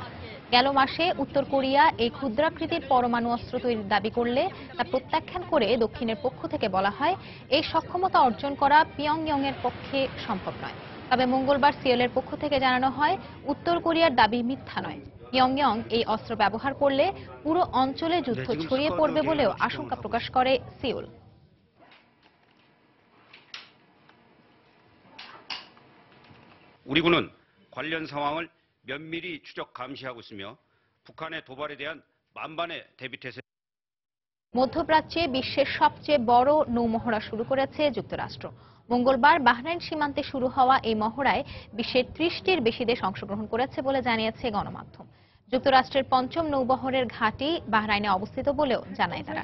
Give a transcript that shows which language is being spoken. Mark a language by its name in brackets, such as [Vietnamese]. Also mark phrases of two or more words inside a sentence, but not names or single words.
[Bangla] গেল মাসে উত্তর কোরিয়া এই ক্ষুদ্রাকৃতির পরমাণু অস্ত্র তৈরির দাবি করলে তা প্রত্যাখ্যান করে দক্ষিণের পক্ষ থেকে বলা হয় এই সক্ষমতা অর্জন করা পিয়ংইয়ং এর পক্ষে সম্ভব নয়। তবে মঙ্গলবার সিওলের পক্ষ থেকে জানানো হয় উত্তর কোরিয়ার দাবি মিথ্যা নয়। পিয়ংইয়ং এই অস্ত্র ব্যবহার করলে পুরো অঞ্চলে যুদ্ধ ছড়িয়ে পড়বে বলেও আশঙ্কা প্রকাশ করে সিওল। [Korean] 우리군은 관련 상황을 면밀히 추적 감시하고 있으며 북한의 도발에 대한 만반의 대비태세. [Bangla] মধ্যপ্রাচ্যে বিশ্বের সবচেয়ে বড় নৌমহড়া শুরু করেছে যুক্তরাষ্ট্র। মঙ্গলবার বাহরাইন সীমান্তে শুরু হওয়া এই মহড়ায় বিশ্বের 30টির বেশি দেশ অংশগ্রহণ করেছে বলে জানিয়েছে গণমাধ্যম। যুক্তরাষ্ট্রের পঞ্চম নৌবহরের ঘাঁটি বাহরাইনে অবস্থিত বলেও জানায় তারা।